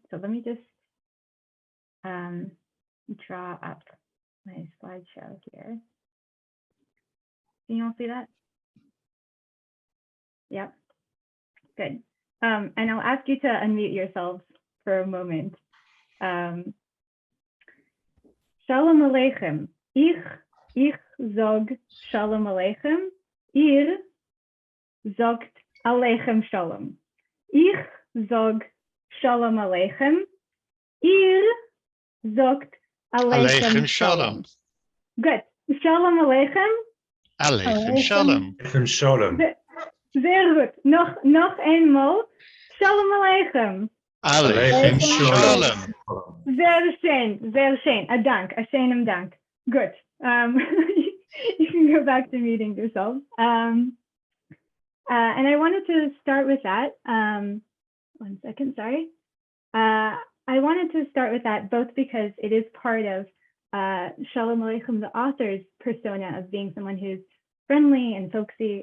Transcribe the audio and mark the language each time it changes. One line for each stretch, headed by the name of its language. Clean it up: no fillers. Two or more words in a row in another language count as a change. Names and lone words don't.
English: So let me just draw up my slideshow here. Can you all see that? Yep. Good. And I'll ask you to unmute yourselves for a moment.
Hebrew: שלום עליכם.
Yiddish: איך זאָג שלום עליכם. איר זאָגט עליכם שלום. איך זאָג שלום עליכם. איר זאָגט עליכם שלום.
Hebrew: Good. שלום עליכם. עליכם שלום. עליכם שלום.
Yiddish: זייער גוט. נאָך אַמאָל.
Hebrew: שלום עליכם. עליכם שלום.
Yiddish: זייער שיין, זייער שיין. אַ דאַנק, אַ שיינעם דאַנק.
English: Good. You can go back to muting yourself. And I wanted to start with that. 1 second, sorry. I wanted to start with that both because it is part of Sholem Aleichem, the author's persona of being someone who's friendly and folksy.